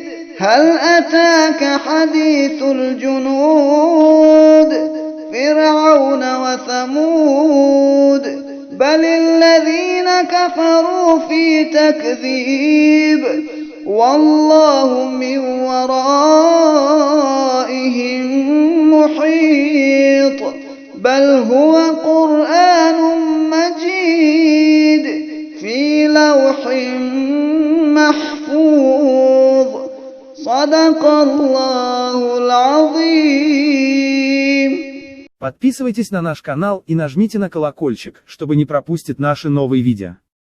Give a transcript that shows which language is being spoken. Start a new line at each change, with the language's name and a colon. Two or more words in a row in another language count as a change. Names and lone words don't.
Arabic: هل أتاك حديث الجنود فرعون وثمود بل الذين كفروا في تكذيب والله من ورائهم محيط بل هو قرآن مجيد في لوح محفوظ. صدق الله العظيم.
Russian: Подписывайтесь на наш канал и нажмите на колокольчик, чтобы не пропустить наши новые видео.